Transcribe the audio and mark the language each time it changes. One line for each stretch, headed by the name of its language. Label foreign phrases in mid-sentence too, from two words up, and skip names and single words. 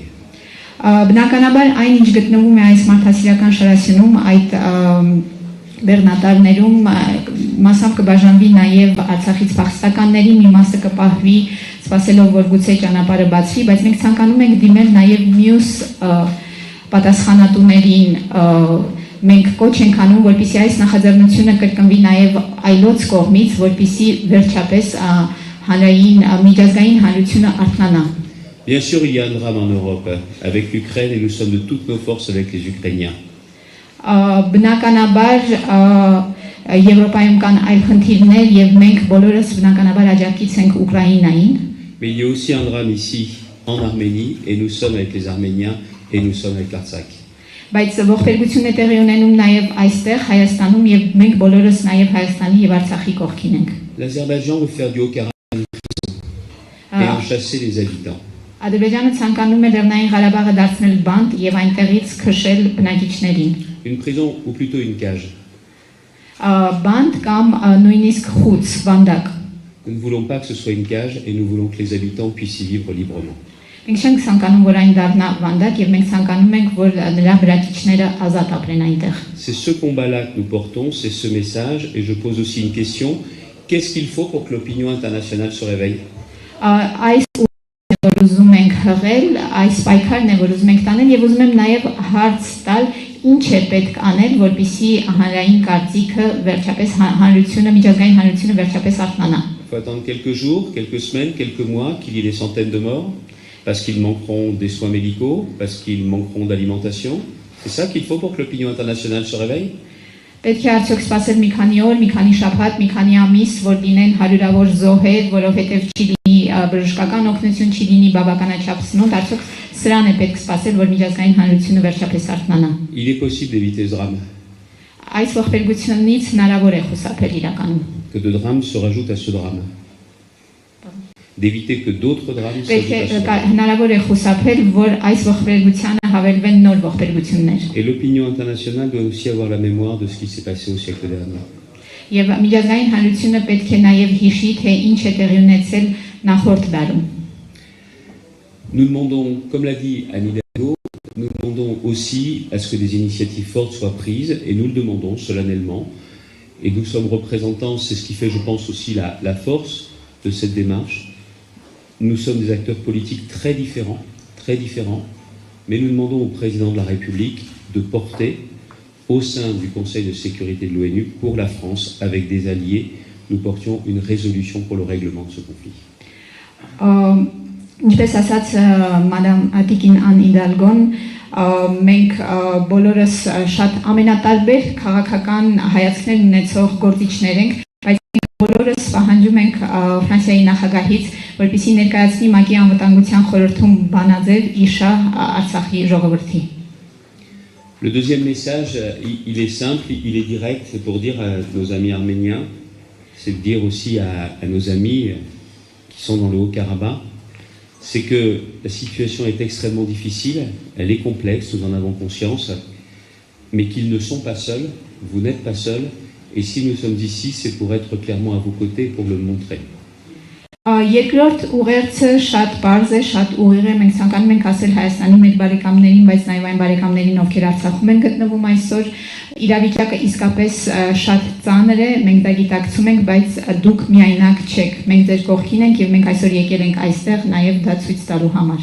Armenian: Բնականաբար այն ինչ գտնվում է այս մարդասիրական շարասյունում, այդ բեռնատարներում մասամբ կբաժանվի նաև Արցախից փախստականներին, մի մասը կպահվի, սպասելով որ գուցե ճանապարհը բացվի, բայց մենք ցանկանում ենք դիմել նաև մյուս պատասխանատուներին, մենք կոչ ենք անում, որպեսզի այս նախաձեռնությունը կրկնվի նաև այլոց կողմից, որպեսզի վերջապես հանրային միջազգային հանրությունը արթնանա։
French: Bien sûr, il y a un drame en Europe avec l'Ukraine et nous sommes de toutes nos forces avec les Ukrainiens.
Armenian: Բնականաբար Եվրոպայում կան այլ խնդիրներ եւ մենք բոլորս բնականաբար աջակից ենք Ուկրաինային։
French: Mais il y a aussi un drame ici en Arménie et nous sommes avec les Arméniens et nous sommes avec l'Artsakh.
Armenian: Բայց ողբերգությունն է տեղի ունենում նաև այստեղ Հայաստանում եւ մենք բոլորս նաև Հայաստանի եւ Արցախի կողքին ենք։
French: L'Azerbaïdjan veut faire du Haut-Karabakh une prison et en chasser les habitants.
Armenian: Ադրբեջանը ցանկանում է Լեռնային Ղարաբաղը դարձնել բանտ եւ այնտեղից քշել բնակիչներին։
French: Une prison ou plutôt une cage.
Armenian: Բանտ կամ նույնիսկ խուց, վանդակ։
French: Nous ne voulons pas que ce soit une cage et nous voulons que les habitants puissent y vivre librement.
Armenian: Մենք չենք ցանկանում որ այն դառնա վանդակ եւ մենք ցանկանում ենք որ նրա բնակիչները ազատ ապրեն այնտեղ։
French: C'est ce combat-là que nous portons, c'est ce message et je pose aussi une question, qu'est-ce qu'il faut pour que l'opinion internationale se réveille?
Armenian: Այս որ ուզում ենք հղել, այս պայքարն է որ ուզում ենք տանել եւ ուզում եմ նաեւ հարց տալ ինչ է պետք անել որպեսզի հանրային կարծիքը վերջապես հանրությունը միջազգային հանրությունը վերջապես արթնանա։
French: Il faut attendre quelques jours, quelques semaines, quelques mois qu'il y ait des centaines de morts parce qu'ils manqueront des soins médicaux, parce qu'ils manqueront d'alimentation. C'est ça qu'il faut pour que l'opinion internationale se réveille?
Armenian: Պետք է արդյոք սպասել մի քանի օր, մի քանի շաբաթ, մի քանի ամիս, որ լինեն հարյուրավոր զոհեր, որովհետև չի լինի բժշկական օգնություն, չի լինի բավականաչափ սնունդ, արդյոք սրան է պետք սպասել, որ միջազգային հանրությունը վերջապես արթնանա։
French: Il est possible d'éviter ce drame.
Armenian: Այս ողբերգությունից հնարավոր է խուսափել իրականում։
French: Que de drames se rajoutent à ce drame. D'éviter que d'autres drames se
Armenian: Պետք է
French: rajoutent à ce drame.
Armenian: հնարավոր է խուսափել, որ այս ողբերգությանը հավելվեն նոր ողբերգություններ։
French: Et l'opinion internationale doit aussi avoir la mémoire de ce qui s'est passé au siècle dernier.
Armenian: Եվ միջազգային հանրությունը պետք է նաև հիշի, թե ինչ է տեղի ունեցել նախորդ դարում։
French: Nous demandons, comme l'a dit Anne Hidalgo, nous demandons aussi à ce que des initiatives fortes soient prises, et nous le demandons solennellement. Et nous sommes représentants, c'est ce qui fait, je pense, aussi la force de cette démarche. Nous sommes des acteurs politiques très différents, mais nous demandons au président de la République de porter au sein du Conseil de sécurité de l'ONU pour la France, avec des alliés, nous portions une résolution pour le règlement de ce conflit.
Armenian: Ինչպես ասաց մադամ Տիկին Ան Իդալգոն, մենք բոլորս շատ ամենատարբեր քաղաքական հայացքներ ունեցող գործիչներ ենք, բայց մենք բոլորս պահանջում ենք Ֆրանսիայի նախագահից, որպեսզի ներկայացնի ՄԱԿ-ի անվտանգության խորհրդում բանաձև իշա Արցախի ժողովրդի։
French: Le deuxième message, il est simple, il est direct, c'est pour dire à nos amis arméniens, c'est de dire aussi à nos amis qui sont dans le Haut-Karabakh, c'est que la situation est extrêmement difficile, elle est complexe, nous en avons conscience, mais qu'ils ne sont pas seuls, vous n'êtes pas seuls, et si nous sommes ici, c'est pour être clairement à vos côtés, pour le montrer.
Armenian: Երկրորդ ուղերձը շատ པարզ է, շատ ուղիղ է, մենք ցանկանում ենք ասել Հայաստանի մեր բարեկամներին, բայց նաև այն բարեկամներին, ովքեր Արցախում են գտնվում այսօր, իրավիճակը իսկապես շատ ծանր է, մենք դա գիտակցում ենք, բայց դուք միայնակ չեք, մենք ձեր կողքին ենք եւ մենք այսօր եկել ենք այստեղ նաև դա ցույց տալու համար։